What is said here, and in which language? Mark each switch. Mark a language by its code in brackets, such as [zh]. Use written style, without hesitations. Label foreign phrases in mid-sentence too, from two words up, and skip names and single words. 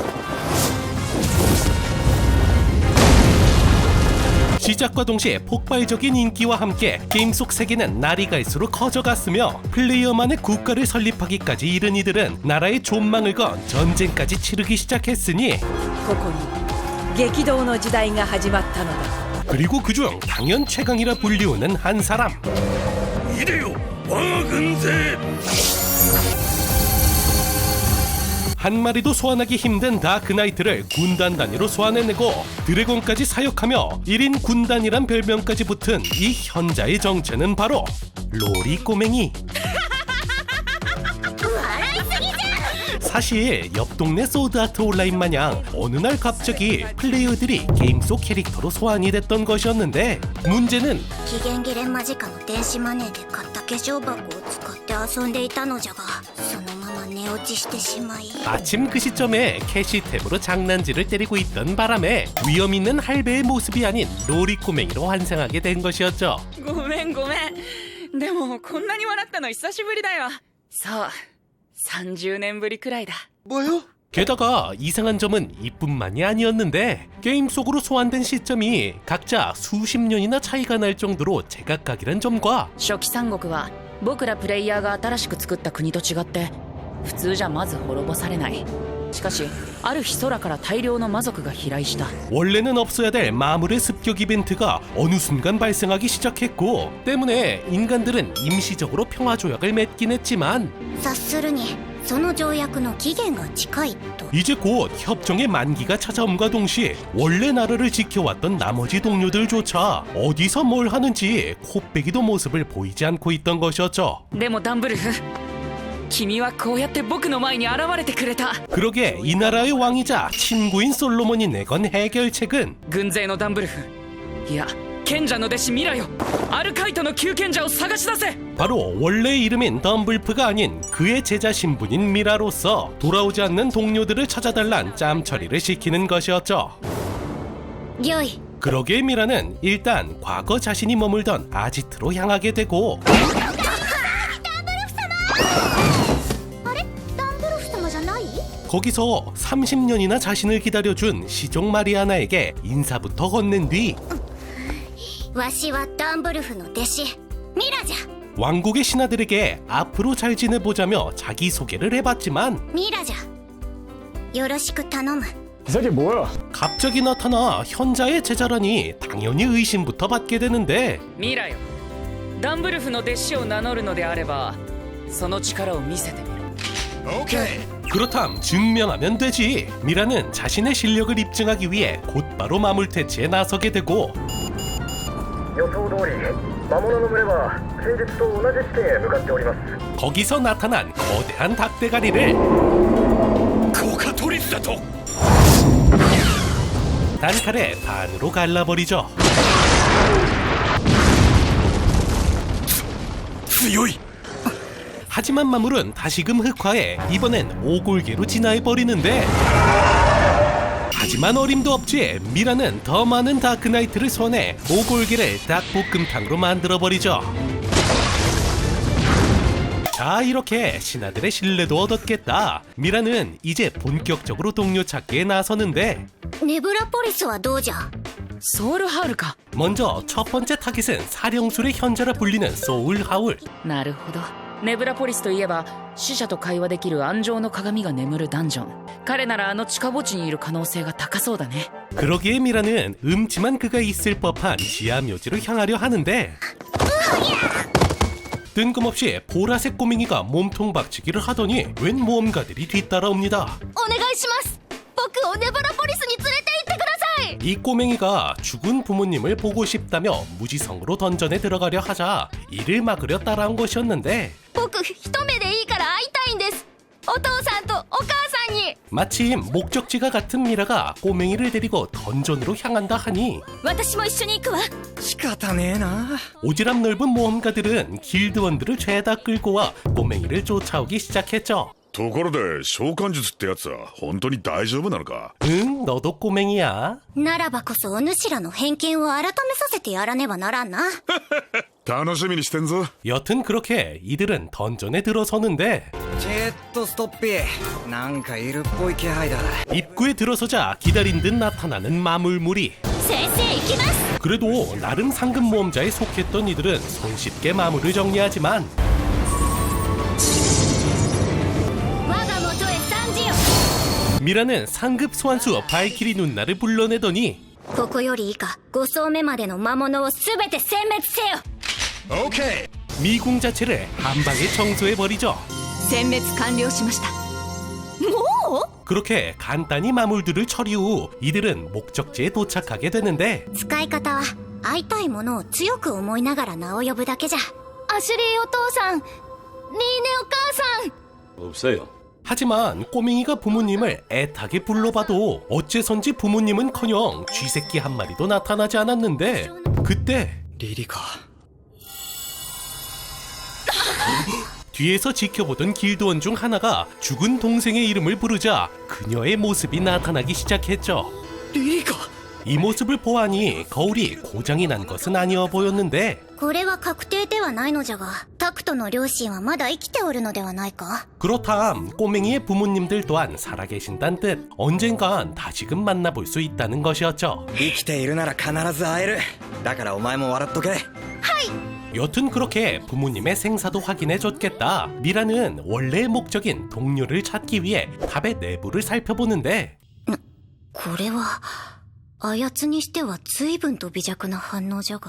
[ko] 시작과 동시에 폭발적인 인기와 함께 게임 속 세계는 날이 갈수록 커져갔으며 플레이어만의 국가를 설립하기까지 이른 이들은 나라의 존망을 건 전쟁까지 치르기 시작했으니 [ja] ここに激動の時代が始まったのだ。 [ko] 그리고 그중 당연 최강이라 불리우는 한 사람. 이래요 왕은세. 한 마리도 소환하기 힘든 다크나이트를 군단 단위로 소환해내고 드래곤까지 사육하며 1인 군단이란 별명까지 붙은 이 현자의 정체는 바로 로리 꼬맹이. 사실 옆 동네 소드아트 온라인 마냥 어느 날 갑자기 플레이어들이 게임 속 캐릭터로 소환이 됐던 것이었는데 문제는 [ja] 期限切れ間近の電子マネーで買った化粧箱を使って遊んでいたのじゃが、そのまま寝落ちしてしまい、 [ko] 마침 그 시점에 캐시탭으로 장난질을 때리고 있던 바람에 위험 있는 할배의 모습이 아닌 로리 꼬맹이로 환생하게 된 것이었죠. [ja] ごめんごめん。でもこんなに笑ったの久しぶりだよ。そう30年ぶりくらいだ。 [ko] 게다가 이상한 점은 이뿐만이 아니었는데 게임 속으로 소환된 시점이 각자 수십 년이나 차이가 날 정도로 제각각이란 점과 [ja] 初期三国は僕らプレイヤーが新しく作った国と違って普通じゃまず滅ぼされない。しかしある日空から大量の魔族が飛来した。 [ko] 원래는 없어야 될 마물의 습격 이벤트가 어느 순간 발생하기 시작했고 때문에 인간들은 임시적으로 평화 조약을 맺긴 했지만 [ja] 察するにその条約の期限が近いと。 [ko] 이제 곧 협정의 만기가 찾아옴과 동시에 원래 나라를 지켜왔던 나머지 동료들조차 어디서 뭘 하는지 코빼기도 모습을 보이지 않고 있던 것이었죠. [ja] でもダンブルフ、君はこうやって僕の前に現れてくれた。 [ko] 그러게 이 나라의 왕이자 친구인 솔로몬이 내건 해결책은 [ja] 軍勢のダンブルフ、いや賢者の弟子ミラよ、アルカイトの旧賢者を探し出せ。 [ko] 바로 원래 이름인 덤블프가 아닌 그의 제자 신분인 미라로서 돌아오지 않는 동료들을 찾아달란 짬 처리를 시키는 것이었죠. [ja] 御意。 [ko] 그러게 미라는 일단 과거 자신이 머물던 아지트로 향하게 되고 [ja] あれ、ダンブルフ様じゃない？ [ko] 거기서 30년이나 자신을 기다려준 시종 마리아나에게 인사부터 건넨 뒤 [ja] わしはダンブルフの弟子ミラじゃ。 [ko] 왕국의 신하들에게 앞으로 잘 지내보자며 자기소개를 해봤지만 [ja] ミラじゃ。よろしく頼む。 [ko] 이게 뭐야? 갑자기 나타나 현자의 제자라니 당연히 의심부터 받게 되는데 [ja] ミラよ、ダンブルフの弟子を名乗るのであればその力を見せてみろ。 [ko] 그렇담 증명하면 되지. 미라는 자신의 실력을 입증하기 위해 곧바로 마물퇴치에 나서게 되고 [ja] 予想通り魔物の群れは先日と同じ地点へ向かっております。 [ko] 거기서 나타난 거대한 닭대가리를 [ja] 効果トリスだと。 [ko] 단칼에 반으로 갈라버리죠. [ja] 強い。 [ko] 하지만 마물은 다시금 흑화해 이번엔 오골계로 진화해버리는데 하지만 어림도 없지 미라는 더 많은 다크나이트를 소환해 오골계를 닭볶음탕으로 만들어버리죠. 자, 이렇게 신하들의 신뢰도 얻었겠다. 미라는 이제 본격적으로 동료 찾기에 나서는데 [ja] ネブラポリスはどうじゃ。ソウルハウルか。 [ko] 먼저 첫 번째 타깃은 사령술의 현자라 불리는 소울 하울. [ja] なるほど。ネブラポリスといえば死者と会話できる暗情の鏡が眠るダンジョン。彼ならあの地下墓地にいる可能性が高そうだね。 [ko] 그러기에 미라는 음침한 그가 있을 법한 지하 묘지로 향하려 하는데 뜬금없이 보라색 꼬맹이가 몸통 박치기를 하더니 웬 모험가들이 뒤따라옵니다. [ja] お願いします。僕をネブラポリスに連れて行ってください。 [ko] 이 꼬맹이가 죽은 부모님을 보고 싶다며 무지성으로 던전에 들어가려 하자 이를 막으려 따라온 것이었는데 [ja] 僕一目でいいから会いたいんです。お父さんとお母さんに。 [ko] 마침 목적지가 같은 미라가 꼬맹이를 데리고 던전으로 향한다 하니 [ja] 私も一緒に行くわ。仕方ねえな。 [ko] 오지랖 넓은 모험가들은 길드원들을 죄다 끌고 와 꼬맹이를 쫓아오기 시작했죠. [ja] ところで召喚術ってやつは本当に大丈夫なのか？ [ko] 응, 너도 꼬맹이야. [ja] ならばこそお主らの偏見を改めさせてやらねばならんな。楽しみにしてんぞ。 [ko] 여튼 그렇게 이들은 던전에 들어서는데 [ja] チェットストッピー。なんかいるっぽい気配だ。 [ko] 입구에 들어서자 기다린 듯 나타나는 마물무리. [ja] 先生行きます。 [ko] 그래도 나름 상급 모험자에 속했던 이들은 손쉽게 마물을 정리하지만 [ja] 我が元へ参じよ。 [ko] 미라는 상급 소환수 발키리 누나를 불러내더니 [ja] ここより以下5層目までの魔物を全て殲滅せよ。 OK。 [ko] 미궁 자체를 한 방에 청소해버리죠. [ja] 殲滅完了しました。もう？ [ko] 그렇게 간단히 마물들을 처리 후 이들은 목적지에 도착하게 되는데 [ja] 使い方は会いたいものを強く思いながら名を呼ぶだけじゃ。アシュリーお父さん、リーネお母さん。 [ko] 없어요. 하지만 꼬맹이가 부모님을 애타게 불러봐도 어째선지 부모님은커녕 쥐새끼 한 마리도 나타나지 않았는데 그때 [ja] リリカ。 [ko] 뒤에서 지켜보던 길드원 중 하나가 죽은 동생의 이름을 부르자 그녀의 모습이 나타나기 시작했죠. [ja] リリカ。 [ko] 이 모습을 보아니 거울이 고장이 난 것은 아니어 보였는데 [ja] これは確定ではないのじゃが、タクトの両親はまだ生きておるのではないか。 [ko] 그렇담 꼬맹이의 부모님들 또한 살아계신다는 뜻 언젠간 다시금 만나볼 수 있다는 것이었죠. [ja] 生きているなら必ず会える。だからお前も笑っとけ。 [ko] 여튼 그렇게 부모님의 생사도 확인해줬겠다. 미라는 원래의 목적인 동료를 찾기 위해 탑의 내부를 살펴보는데 [ja] これはあやつにしては随分と微弱な反応じゃが。